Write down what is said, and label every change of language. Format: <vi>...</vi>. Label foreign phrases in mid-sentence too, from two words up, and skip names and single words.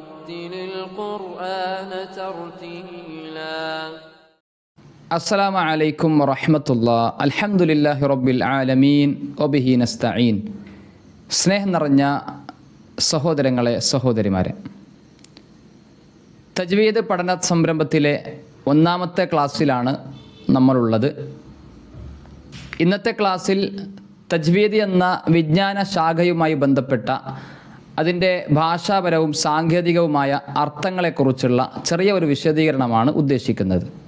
<ar>ورتل القرآن ترتيلا. السلام عليكم ورحمة الله. الحمد لله رب العالمين وبه نستعين.</ar> <ml>സ്നേഹം നിറഞ്ഞ സഹോദരങ്ങളെ സഹോദരിമാരെ, തജ്വീദ് പഠന സംരംഭത്തിലെ ഒന്നാമത്തെ ക്ലാസ്സിലാണ് നമ്മളുള്ളത്. ഇന്നത്തെ ക്ലാസ്സിൽ തജ്വീദ് എന്ന വിജ്ഞാന ശാഖയുമായി ബന്ധപ്പെട്ട അതിൻ്റെ ഭാഷാപരവും സാങ്കേതികവുമായ അർത്ഥങ്ങളെക്കുറിച്ചുള്ള ചെറിയ ഒരു വിശദീകരണമാണ് ഉദ്ദേശിക്കുന്നത്.</ml>